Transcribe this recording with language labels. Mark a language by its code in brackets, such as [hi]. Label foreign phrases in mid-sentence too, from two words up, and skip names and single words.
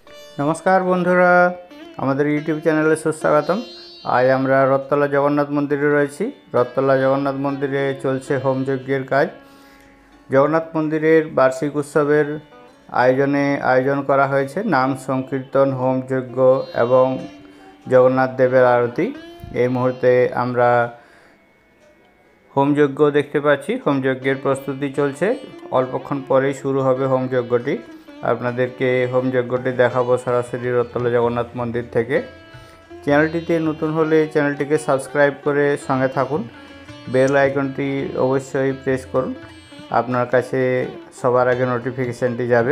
[bn] নমস্কার বন্ধুরা আমাদের ইউটিউব চ্যানেলে সুস্বাগতম। আজ আমরা রথতলা জগন্নাথ মন্দিরে রয়েছি। রথতলা জগন্নাথ মন্দিরে চলছে হোম যজ্ঞের কাজ। জগন্নাথ মন্দিরের বার্ষিক উৎসবের আয়োজন করা হয়েছে নাম সংকীর্তন হোম যজ্ঞ এবং জগন্নাথ দেবের আরতি। এই মুহূর্তে আমরা হোম যজ্ঞ দেখতে পাচ্ছি। হোম যজ্ঞের প্রস্তুতি চলছে, অল্পক্ষণ পরেই শুরু হবে হোম যজ্ঞটি। আপনাদেরকে হোম যজ্ঞটি দেখাবো সরাসরি রথতলা জগন্নাথ মন্দির থেকে। চ্যানেলটিতে নতুন হলে চ্যানেলটিকে সাবস্ক্রাইব করে সঙ্গে থাকুন, [en] bell iconটি [bn] অবশ্যই প্রেস করুন, আপনার কাছে সবার আগে নোটিফিকেশনটি যাবে।